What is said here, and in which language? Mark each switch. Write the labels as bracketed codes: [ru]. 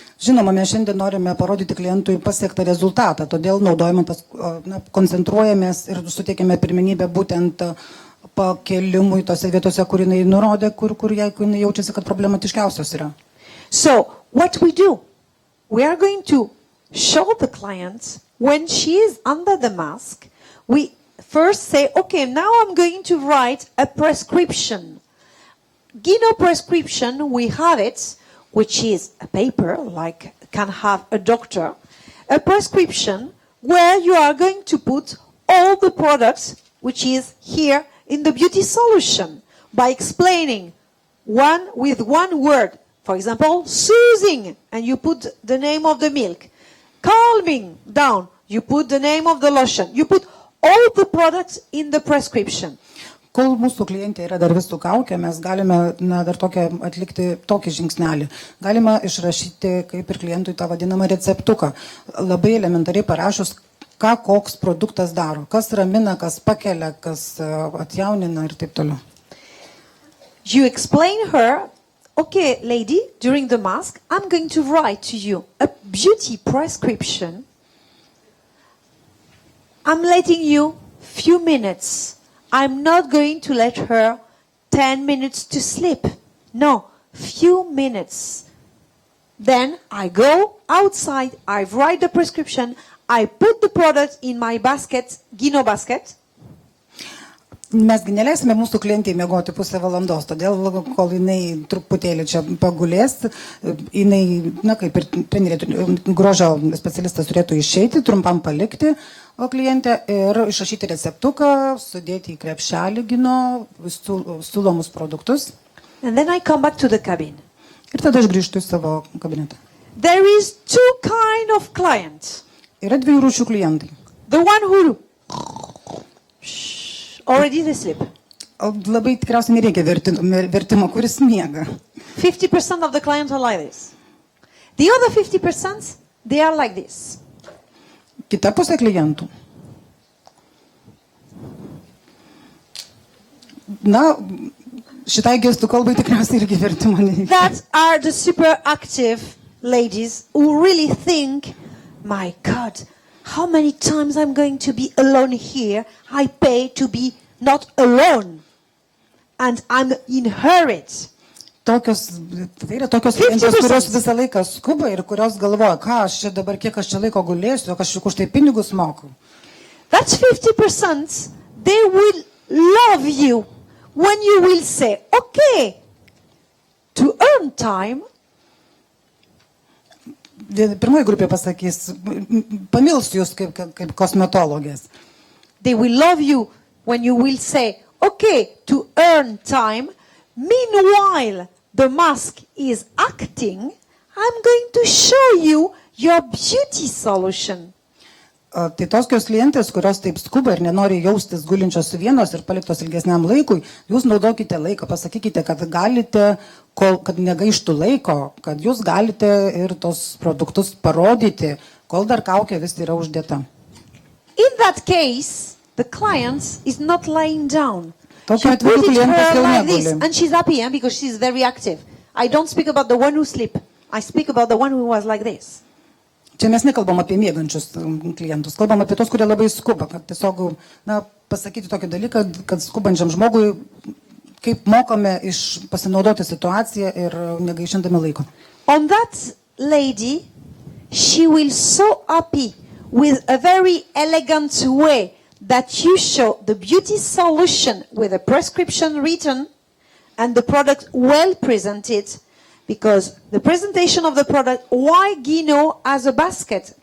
[lt] Žinoma, mes šiandien norime parodyti klientui pasiektą rezultatą, todėl naudojame, koncentruojamės ir suteikėme pirmenybę būtent pakelimui tose vietose, kur jinai nurodė, kur jinai jaučiasi, kad problematiškiausios yra. [en] So, what we do? We are going to show the client when she is under the mask, we first say, okay, now I'm going to write a prescription. Gino prescription, we have it, which is a paper, like can have a doctor, a prescription where you are going to put all the products, which is here in the beauty solution, by explaining with one word. For example, soothing, and you put the name of the milk. Calming down, you put the name of the lotion. You put all the products in the prescription. [lt] Kol mūsų klientė yra dar visų kaukė, mes galime dar atlikti tokį žingsnelį. Galima išrašyti kaip ir klientui tą vadinamą receptuką. Labai elementariai parašus, ką koks produktas daro. Kas ramina, kas pakelia, kas atjaunina ir taip toliau. [en] You explain her, okay, lady, during the mask, I'm going to write to you a beauty prescription. I'm letting you few minutes. I'm not going to let her 10 minutes to sleep. No, few minutes. Then I go outside, I write the prescription, I put the product in my basket, Gino basket. [lt] Mesgi neleisime mūsų klientai miegoti pusę valandos, todėl kol jinai truputėlį čia pagulės, jinai, kaip ir grožio specialistas turėtų išeiti, trumpam palikti klientę ir išrašyti receptuką, sudėti į krepšelį Gino siūlomus produktus. [en] And then I come back to the cabin. [lt] Ir tada aš grįžtu į savo kabinetą. [en] There is 2 kind of clients. [lt] Yra 2 rūšių klientai. [en] The one who already they sleep. [lt] Labai tikriausiai nereikia vertimo, kuris miega. [en] 50% of the clients are like this. The other 50%, they are like this. [lt] Kita pusė klientų. Na, šitai gestų kalbai tikriausiai irgi vertimo nereikia. [en] That are the super active ladies who really think, my God, how many times I'm going to be alone here. I pay to be not alone. And I'm in hurry. [lt] Tai yra tokios klientės, [en] 50%. [lt] kurios visą laiką skuba ir kurios galvoja, ką aš čia dabar, kiek aš čia laiko gulėsiu, aš juk už tai pinigus moku. [en] That's 50%. They will love you when you will say, okay, to earn time, [lt] Pirmoji grupė pasakys, pamils jūs kaip kosmetologės. [en] they will love you when you will say, okay, to earn time. Meanwhile, the mask is acting. I'm going to show you your beauty solution. [lt] Tai tokios klientės, kurios taip skuba ir nenori jaustis gulinčios su vienos ir paliktos ilgesniam laikui, jūs naudokite laiką, pasakykite, kad galite, kad negaištų laiko, kad jūs galite ir tos produktus parodyti, kol dar kaukė vis yra uždėta. [en] In that case, the client is not lying down. She [lt] Tokiu atveju [en] it [lt] klientas [en] her [lt] jau [en] like this, [lt] neguli. [en] and she's happy because she's very active. I don't speak about the one who sleep. I speak about the one who was like this. [lt] Čia mes nekalbam apie mėgančius klientus, kalbam apie tos, kurie labai skuba, kad tiesiog pasakyti tokį dalyką, kad skubančiam žmogui, kaip mokame pasinaudoti situaciją ir negaišindami laiko. [en] On that lady, she will so happy with a very elegant way that you show the beauty solution with a prescription written and the product well presented, because the presentation of the product, why Gino has a basket?